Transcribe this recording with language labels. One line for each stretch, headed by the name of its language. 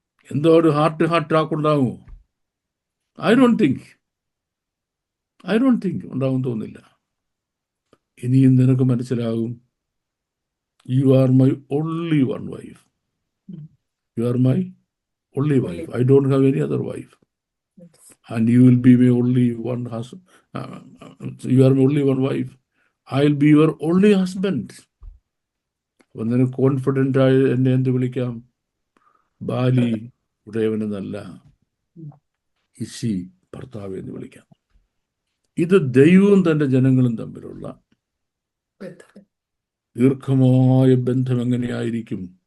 Malayalam: എന്തോ ഒരു heart to heart talk ഉണ്ടാകുമോ?
English: I don't think
Malayalam: ഉണ്ടാകും തോന്നില്ല. ഇനിയും നിനക്ക് മനസ്സിലാകും,
English: You are my only one wife. You are my only wife. I don't have any other wife. And you will be my only one husband. You are my only one wife. I'll be your only husband.
Malayalam: അപ്പം നിനക്ക് confident ആയി എന്നെ എന്ത് വിളിക്കാം? ബാലി ഉടയവനെന്നല്ല, ഇശി ഭർത്താവ് എന്ന് വിളിക്കാം. ഇത് ദൈവവും തൻ്റെ ജനങ്ങളും തമ്മിലുള്ള ദീർഘമായ ബന്ധം എങ്ങനെയായിരിക്കും?